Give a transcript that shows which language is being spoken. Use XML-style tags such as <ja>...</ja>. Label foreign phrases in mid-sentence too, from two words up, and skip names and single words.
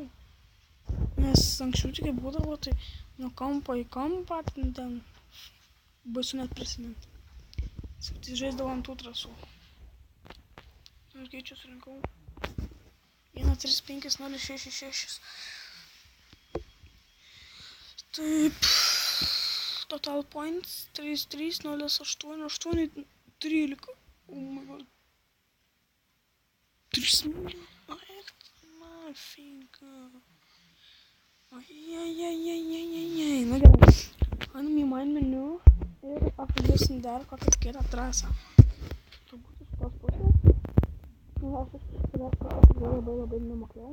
<lt>Nes anksčiau tik būdavo, tai nuo kampo į kampą, ten baisu net prisiminti. Tai žaisdavom tų trasų. Ir skaičius surinkau 135-066. Taip,</lt> <en>total points 33-08-8-13. Oh my god. 3 milijonų.</en> <lt>Mafiga. Ajajajajajajajaj. Na gerai. Anime</lt> <en>main menu</en> <lt>ir apžiūrėsim dar kokią kitą trasą. Turbūt iš tos pusės. Aš dar kokią labai nemokėjau.</lt>